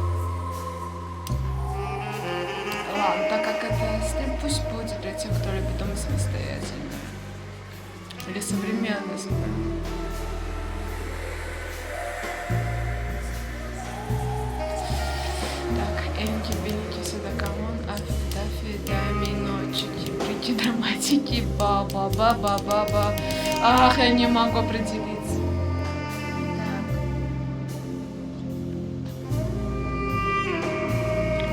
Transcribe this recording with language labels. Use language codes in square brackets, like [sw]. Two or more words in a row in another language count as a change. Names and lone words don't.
[ru] Ладно, так как это стиль, пусть будет для тех, кто любит дома самостоятельно. Или современность. Энки-бенки, сюда камон, афи-дафи, дай ночики, прики драматики, ба-ба-ба-ба-ба-ба. Ах, я не могу определиться. Так.